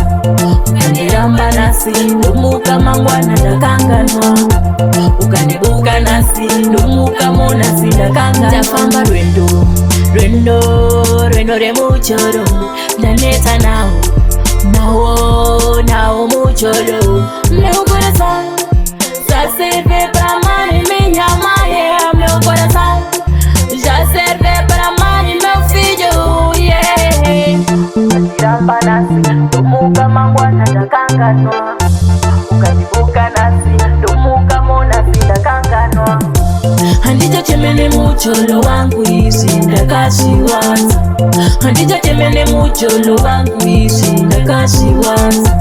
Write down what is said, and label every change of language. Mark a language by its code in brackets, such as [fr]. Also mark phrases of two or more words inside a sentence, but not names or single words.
[sn] Ukandiramba nasi ndomuka mangwana ndakanganwa. Ukandibuka nasi ndomuka mona sindakanganwa. Ndafamba rwendo remucholo ndaneta nawo mucholo [pt] meu coração. Já serve pra mãe minha mãe, meu coração. Já serve pra mãe meu filho, yeah. [sn] Ukandiramba nasi ndomuka mangwana ndakanganwa. Ukandibuka nasi ndomuka mona sindakanganwa. Handija chemene mucholo wangu izvi ndakazviwaza. Handija chemene mucholo wangu izvi ndakazviwaza.